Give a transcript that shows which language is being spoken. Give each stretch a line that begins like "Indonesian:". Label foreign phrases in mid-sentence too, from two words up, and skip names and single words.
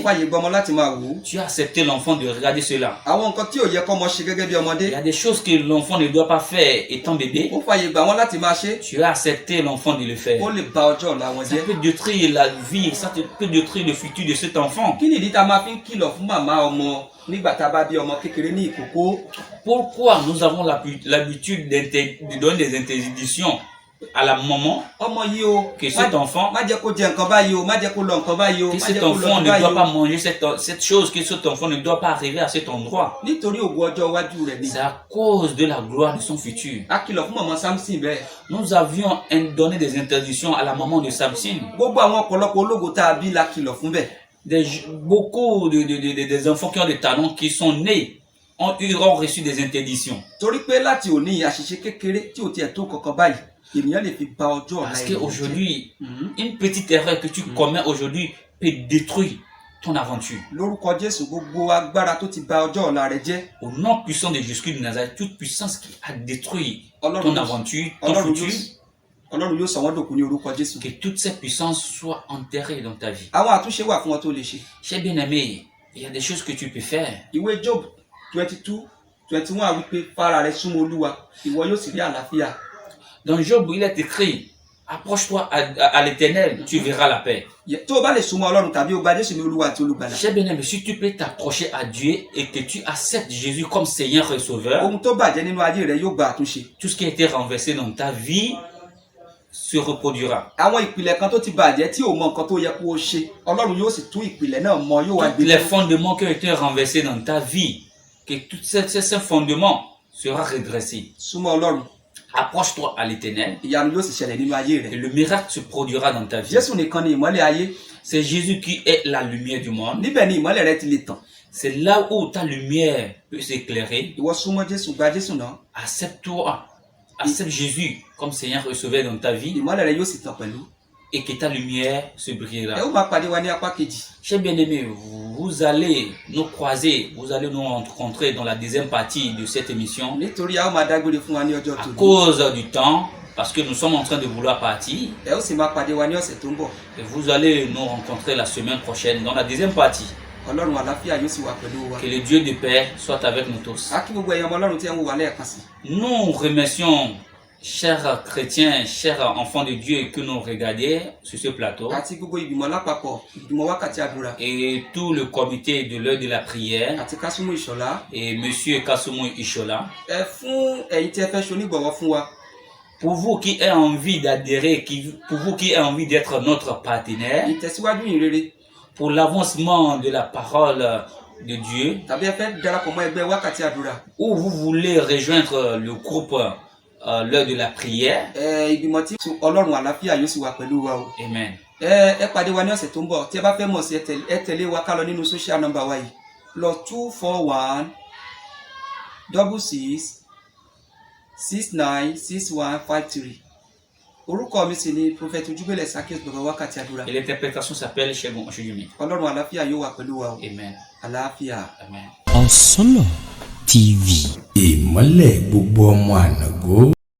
Yoruba: fàyè gbọmọ láti máa wò ó.
French: tu as accepté l'enfant de regarder cela.
Yoruba: àwọn nǹkan tí ò yẹ kọ́mọ ṣe gẹ́gẹ́ bí ọmọdé
French: Il y a des choses que l'enfant ne doit pas faire étant bébé.
Yoruba: ó fàyè gbà wọ́n láti máa ṣe
French: Tu as accepté l'enfant de le faire.
Yoruba: ó lè ba ọjọ́ ọ̀la wọn
French: Ça
Yoruba: jẹ́.
French: peut détruire la vie, ça peut détruire le futur de cet enfant.
Yoruba: kí nìdí tá a máa fi ń kìlọ̀ fún màmá ọmọ nígbà tá a bá bí ọmọ kékeré ní ìkókó.
French: Pourquoi nous avons l'habitude de donner des interdictions à la maman
Yoruba: ọmọ yìí o
French: que cet enfant,
Yoruba: má jẹ́ kó jẹ nǹkan báyìí o má jẹ́ kó lọ nǹkan báyìí o
French: que
Yoruba: má
French: cet
Yoruba: jẹ́ kó lọ
French: enfant
Yoruba: nǹkan
French: ne
Yoruba: báyìí
French: doit pas
Yoruba: o.
French: manger cette chose, que cet enfant ne doit pas arriver à cet endroit.
Yoruba: nítorí ògo ọjọ́ iwájú rẹ̀ ni.
French: C'est à cause de la gloire de son futur.
Yoruba: a kìlọ̀ fún màmá Samson bẹ́ẹ̀.
French: Nous avions donné des interdictions à la maman de Samson.
Yoruba: gbogbo àwọn ọ̀pọ̀lọpọ̀ ológo tá a bí la kìlọ̀ fún bẹ́ẹ̀.
French: Beaucoup des enfants qui ont des talents qui sont nés ont reçu des interdictions.
Yoruba: torí pé láti òní àṣìṣe kékeré tí ò tiẹ̀ tó kankan báyìí ènìyàn lè fi ba ọjọ́ ọ̀la
French: Parce
Yoruba: ènìyàn jẹ́.
French: qu'aujourd'hui, une petite erreur que tu commets aujourd'hui peut détruire ton aventure.
Yoruba: lórúkọ Jésù gbogbo agbára tó ti ba ọjọ́ ọ̀la rẹ jẹ́
French: Au nom puissant de Jésus de Nazareth, toute puissance qui a détruit
Yoruba: Ọlọ́run
French: ton
Yoruba: yóò-
French: aventure, ton
Yoruba: Ọlọ́run
French: futur,
Yoruba: Ọlọ́run yóò sọ wọ́n dòkú ní orúkọ Jésù.
French: que toute cette puissance soit enterrée dans ta vie.
Yoruba: àwọn àtúnṣe wà fún ọ tó lè ṣe.
French: Cher bien-aimé, il y a des choses que tu peux faire.
Yoruba: ìwé Job 22:21 wípé fara rẹ súnmọ́ Olúwa ìwọ yóò sì rí àlàáfíà.
French: Dans Job, il est écrit, approche-toi à l'Éternel, tu verras la paix.
Yoruba: tó o bá lè súnmọ́ Ọlọ́run tàbí o gba Jésù ní Olúwa àti Olùgbàlà.
French: Cher bien-aimé, si tu peux t'approcher à Dieu et que tu acceptes Jésus comme Seigneur et Sauveur,
Yoruba: ohun tó bàjẹ́ nínú ayé rẹ yóò gba àtúnṣe.
French: tout ce qui a été renversé dans ta vie se reproduira.
Yoruba: àwọn ìpìlẹ̀ kan tó ti bàjẹ́ tí ò mọ nǹkan tó yẹ kó o ṣe Ọlọ́run yóò sì tún ìpìlẹ̀ náà mọ yóò wá
French: Tous
Yoruba: gbé
French: les fondements qui ont été renversés dans ta vie, que tous ces fondements sera redressé.
Yoruba: súnmọ́ Ọlọ́run
French: Approche-toi à l'Éternel
Yoruba: ìyanu yóò sì ṣẹlẹ̀ nínú ayé
French: et
Yoruba: rẹ.
French: le miracle se produira dans ta vie.
Yoruba: Jésù nìkan ni ìmọ́lẹ̀ ayé
French: C'est Jésus qui est la lumière du monde.
Yoruba: níbẹ̀ ni ìmọ́lẹ̀ rẹ ti lè tàn.
French: C'est là où ta lumière peut s'éclairer.
Yoruba: ìwọ súnmọ́ Jésù gba Jésù náà
French: Accepte-toi accepte Jésus comme Seigneur et Sauveur dans ta vie
Yoruba: ìmọ́lẹ̀ rẹ yóò sì tàn pẹ̀lú.
French: et que ta lumière se brillera.
Yoruba: ẹ ó máa pàdé wa ní apá kejì.
French: Chers bien-aimés, vous allez nous croiser, vous allez nous rencontrer dans la deuxième partie de cette émission.
Yoruba: nítorí a ó máa dágbére fún wa ní ọjọ́
French: À
Yoruba: tòní.
French: cause du temps, parce que nous sommes en train de vouloir partir,
Yoruba: ẹ ó sì máa pàdé wa ní ọ̀sẹ̀ tó ń bọ̀.
French: et vous allez nous rencontrer la semaine prochaine dans la deuxième partie.
Yoruba: ọlọ́run àlàáfíà yóò sì wà pẹ̀lú wa.
French: Que le Dieu de paix soit avec nous tous.
Yoruba: a kí gbogbo ẹ̀yin ọmọ ọlọ́run tí ẹ ń wò wá lẹ́ẹ̀kan sí.
French: Nous remercions, chers chrétiens, chers enfants de Dieu que nous regardez sur ce plateau,
Yoruba: àti gbogbo ìgbìmọ̀ lápapọ̀ ìgbìmọ̀ wákàtí àdúrà.
French: et tout le comité de l'heure de la prière,
Yoruba: àti Kásùmù Ìṣọ̀lá.
French: et Monsieur Kasumu Ishola.
Yoruba: ẹ fún ẹ̀yin tí ẹ fẹ́ ṣonígbọ̀wọ́ fún wa.
French: Pour vous qui avez envie d'adhérer, pour vous qui avez envie d'être notre partenaire,
Yoruba: ìtẹ̀síwájú ìrere.
French: pour l'avancement de la parole de Dieu,
Yoruba: tàbí ẹ fẹ́ darapọ̀ mọ́ ẹgbẹ́ wákàtí àdúrà.
French: ou vous voulez rejoindre le groupe l'heure de la prière,
Yoruba: ìgbìmọ̀ tí ọlọ́run àlàáfíà yóò sì wà pẹ̀lú wa o.
French: amen.
Yoruba: ẹ pàdé wa ní ọ̀sẹ̀ tó ń bọ̀ tí ẹ bá fẹ́ mọ̀ sí ẹ tẹ̀lé wa ká lọ nínú
English: social number
Yoruba: wa yìí +241 66 69 6153. orúkọ mi sì ni prophet Ojúbẹ̀lẹ̀ Zaccheaus bàbá wákàtí àdúrà.
French: Et l'interprétation s'appelle Shegun Oshujumi.
Yoruba: ọlọ́run àlàáfíà yóò wà pẹ̀lú wa o.
French: Amen.
Yoruba: àlàáfíà.
French: Amen.
Yoruba: Ọ̀sánlọ̀ TV. ìmọ́lẹ̀ gbogbo ọmọ ànàgó.